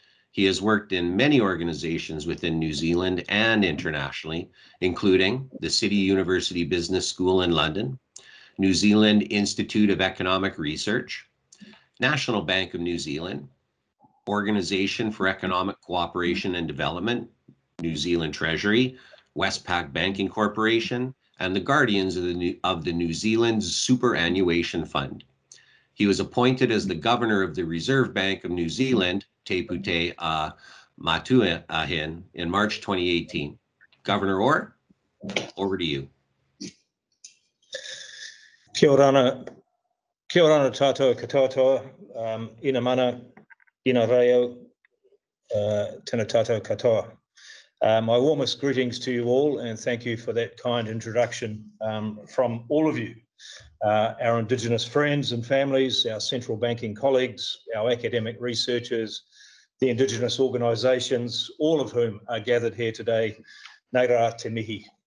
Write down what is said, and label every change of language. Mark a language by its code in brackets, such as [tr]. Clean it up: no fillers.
[en] He has worked in many organizations within New Zealand and internationally, including the City University Business School in London, New Zealand Institute of Economic Research, National Bank of New Zealand, Organization for Economic Cooperation and Development, New Zealand Treasury, Westpac Banking Corporation, and the Guardians of the New Zealand Superannuation Fund. He was appointed as the Governor of the Reserve Bank of New Zealand, Te Putea Matua in March 2018. Governor Orr, over to you. [mi] Kia ora tātou katoa, ina mana, ina reo, tēnā tātou katoa. [en] My warmest greetings to you all, and thank you for that kind introduction from all of you, our Indigenous friends and families, our central banking colleagues, our academic researchers, the Indigenous organisations, all of whom are gathered here today. [mi] Nā rā te mihi.